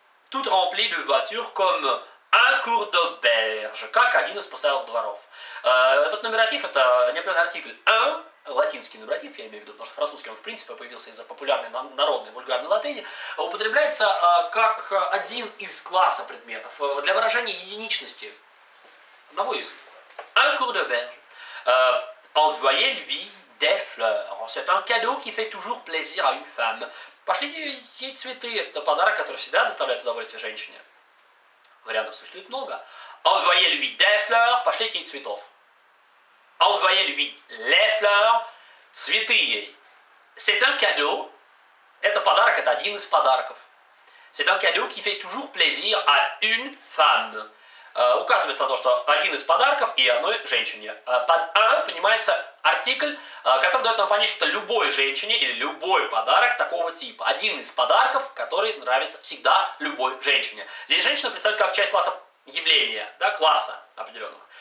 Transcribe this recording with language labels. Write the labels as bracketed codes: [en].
[fr] Toute remplie de voitures comme un cours d'auberge, [ru] как один из постоялых дворов. Этот нумератив, это неопределенный артикль un, латинский нумератив, я имею в виду, потому что французский он в принципе появился из-за популярной народной вульгарной латыни, употребляется как один из класса предметов для выражения единичности одного из. [fr] Un cours d'auberge. Envoyez-lui des fleurs. C'est un cadeau qui fait toujours plaisir à une femme. [ru] Пошлите ей цветы. Это подарок, который всегда доставляет удовольствие женщине. Вариантов существует много. [fr] Envoyez-lui des fleurs. [ru] Пошлите ей цветов. [fr] Envoyez-lui les fleurs. [ru] Цветы ей. [fr] C'est un cadeau. [ru] Это подарок, это один из подарков. [fr] C'est un cadeau qui fait toujours plaisir à une femme. [ru] Указывается на то, что один из подарков и одной женщине. Под un понимается артикль, который дает нам понять, что любой женщине или любой подарок такого типа. Один из подарков, который нравится всегда любой женщине. Здесь женщина представляет как часть класса явления, да, класса определенного.